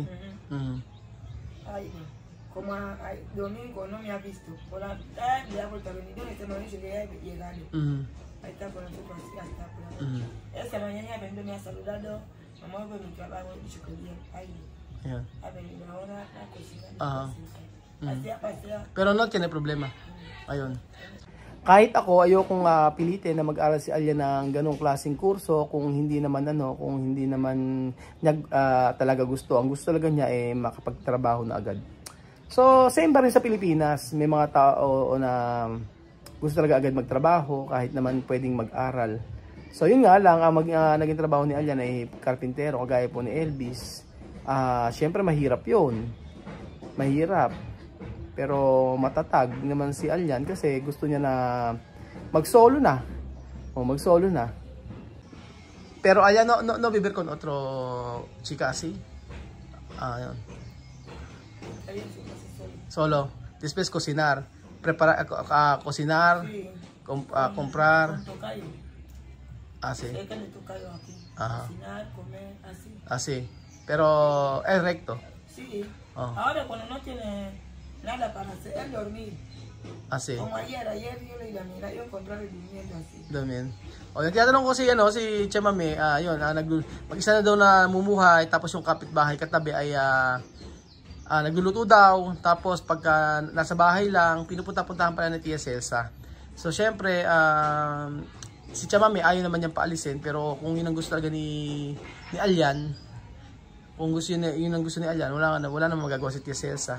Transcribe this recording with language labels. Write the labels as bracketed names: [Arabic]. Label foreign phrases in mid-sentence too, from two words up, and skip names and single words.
[Spanish] Ay, como domingo no me ha visto, por la tarde ya vuelto a venir, ¿dónde está? Me ha dicho que ya llegaré. Ahí está con nosotros, así está por ahí. Esta mañana me ha saludado, mamá fue mi trabajo, he dicho que bien, ahí. Ha venido ahora a cocinar. Pero no tiene problema. Ayun. [Filipino] Kahit ako, ayokong pilitin na mag-aral si Alyan ng ganong klaseng kurso kung hindi naman niya talaga gusto. Ang gusto talaga niya ay makapagtrabaho na agad. So, same pa rin sa Pilipinas. May mga tao na gusto talaga agad magtrabaho kahit naman pwedeng mag-aral. So, yun nga lang, naging trabaho ni Alyan ay karpintero, kagaya po ni Elvis. Siyempre, mahirap yun. Mahirap. Pero matatag naman si Alyan kasi gusto niya na mag-solo na. Mag-solo na. Pero Alyan, [Spanish] no vivir con otro chica así? Yun. Solo. Después cocinar. Cocinar. Sí. Comprar. Así. Cocinar, comer, así. Así. Pero es recto. Sí. Ahora cuando no tiene nada para hacer él dormir. Asi. Como ayer yo le iba a mirar, yo encontrarle durmiendo así. Damin. [Filipino] O, yung tinatanong ko si, si Chamame, yun, mag-isa na daw na mumuhay, tapos yung kapitbahay katabi ay nagluluto daw, tapos pagka nasa bahay lang, pinupunta-puntahan pala ni Tia Celsa. So, syempre, si Chamame ayaw naman niyang paalisin, pero kung yun ang gusto talaga ni Alyan, kung gusto yun ang gusto ni Alyan, wala namang magagawa si Tia Celsa.